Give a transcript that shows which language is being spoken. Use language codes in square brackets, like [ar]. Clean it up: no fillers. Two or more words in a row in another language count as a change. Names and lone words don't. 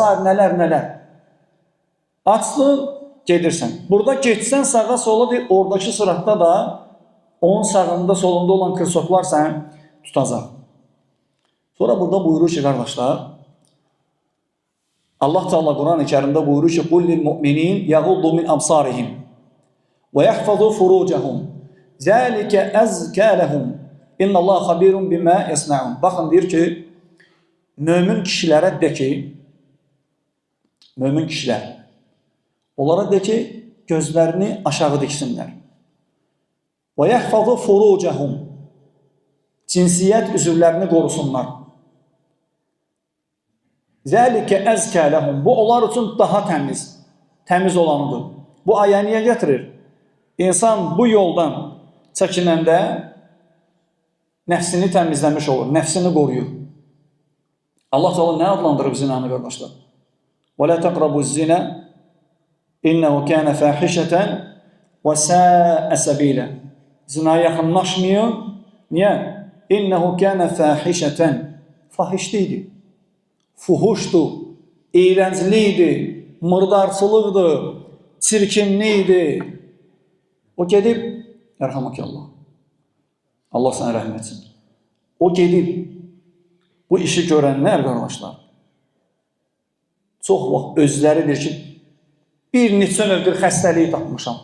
[az] nələr. Açdın, gedirsən. Burada geçsən sağa sola deyir, oradakı sıratda da onun sağında solunda olan kırsoklar sən tutacaq. Sonra burada buyurur ki, qardaşlar, Allah Teala Quran-ı Kərimdə buyurur ki, [ar] قُلْ لِلْمُؤْمِنِينَ يَغُضُّوا مِنْ أَبْصَارِهِمْ وَيَحْفَظُوا فُرُوجَهُمْ ذَلِكَ أَزْكَى لَهُمْ إِنَّ اللّٰهَ خَبِيرٌ بِمَا يَصْنَعُونَ. [az] Baxın, deyir ki, mömin kişilərə de ki, mömin kişilər, onlara de ki, gözlərini aşağı diksinlər. [ar] وَيَحْفَظُوا فُرُوجَهُمْ [az] cinsiyyət üzvlərini qorusunlar. [ar] ذَلِكَ أَزْكَى لَهُمْ [az] bu onlar üçün daha təmiz olanıdır. Bu aya niyə gətirir? İnsan bu yoldan çəkinəndə nəfsini təmizləmiş olur, nəfsini qoruyur. Allah Teala nə adlandırıb zinanı, qardaşlar? [ar] وَلَا تَقْرَبُوا الزِّنَا إِنَّهُ كَانَ فَاحِشَةً وَسَاءَ سَبِيلًا. [az] Zinaya yaxınlaşmayın. Niyə? [ar] إِنَّهُ كَانَ فَاحِشَةً [az] fahişliydi, fuhuşdu, eğləncliydi, mırdarçılıqdı, çirkinliydi. O gedib, yərhaməkallah, Allah sənə rəhm etsin. O gedib, bu işi görənlər, qardaşlar, çox vaxt özləridir ki, bir neçə növdür xəstəliyi tapmışam.